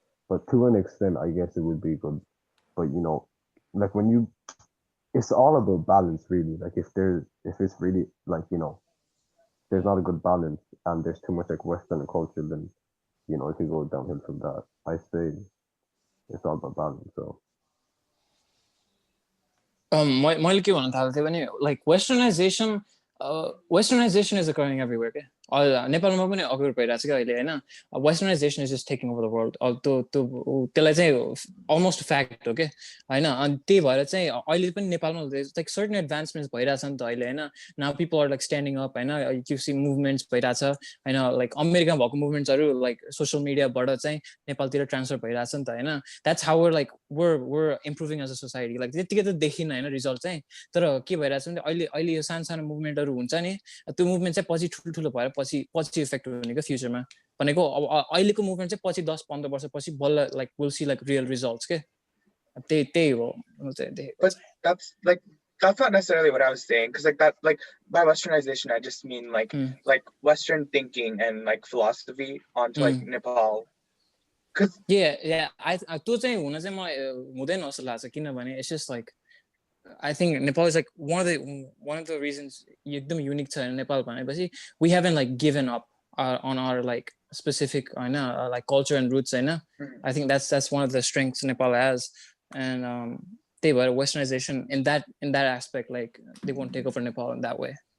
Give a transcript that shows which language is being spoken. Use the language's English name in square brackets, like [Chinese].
[English] But to an extent, I guess it would be good. But you know, like when you, it's all about balance, really. Like if it's really like you know, there's not a good balance and there's too much like Western culture, then you know it can go downhill from that. I say. It's all about balance, so. [Nepali] मैले के भन्न थालेको थिएँ भने [English] like westernization is occurring everywhere [Nepali] के नेपालमा पनि occur भइरहेको छ कि अहिले होइन [English] westernization is just taking over the world [Nepali] त्यसलाई चाहिँ almost fact हो के होइन अनि त्यही भएर चाहिँ अहिले पनि नेपालमा like certain advancements भइरहेछ नि त अहिले होइन [English] now people are like standing up [Nepali] होइन [English] you see [Nepali] movements भइरहेछ होइन like अमेरिकामा भएको मुभमेन्ट्सहरू like social mediaबाट चाहिँ नेपालतिर ट्रान्सफर भइरहेछ नि त होइन [English] that's how we're improving as a society like [Nepali] त्यतिकै त देखिन होइन रिजल्ट चाहिँ तर के भइरहेछ भने अहिले यो सानो मुभमेन्टहरू हुन्छ नि त्यो मुभमेन्ट चाहिँ पछि ठुलो भएर पछि इफेक्ट हुने क्या फ्युचरमा भनेको अब अहिलेको मुभमेन्ट चाहिँ पछि 10-15 वर्षपछि बल्ल [English] like will see like real results [Nepali] के त्यही हो [English] But that's not necessarily what I was saying because like that like by westernization I just mean like Western thinking and like philosophy onto like Nepal because yeah [Nepali] त्यो चाहिँ हुन चाहिँ म हुँदैन जस्तो लाग्छ किनभने [English] it's just like I think Nepal is like one of the reasons [Nepali] एकदम [English] unique छ Nepal [Nepali] भनेपछि [English] we haven't like given up on our like specific like culture and roots I think that's one of the strengths Nepal has and [Nepali] त्यही भएर [English] westernization in that aspect like they won't take over Nepal in that way.